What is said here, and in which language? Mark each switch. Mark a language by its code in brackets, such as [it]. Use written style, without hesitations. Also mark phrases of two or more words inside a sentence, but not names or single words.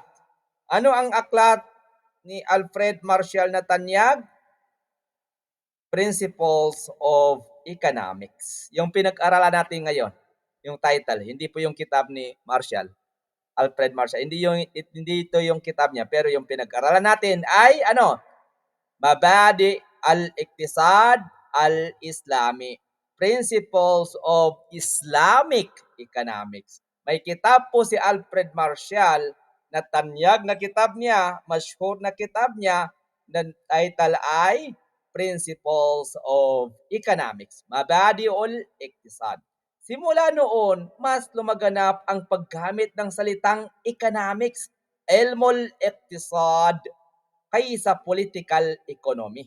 [tl] Ano ang aklat ni Alfred Marshall na tanyag? Principles of Economics. Yung pinag-aralan natin ngayon, yung title, hindi po yung kitab ni Marshall, Alfred Marshall. Hindi ito yung kitab niya, pero yung pinag-aralan natin ay ano? Mabadi al-Iqtisad al-Islami. Principles of Islamic Economics. May kitab po si Alfred Marshall na tanyag na kitab niya, masyhur na kitab niya, na title ay Principles of Economics. Mabadi'ul Iqtisad. Simula noon, mas lumaganap ang paggamit ng salitang economics, [ar] علم الاقتصاد, [tl] kaysa [en] political economy.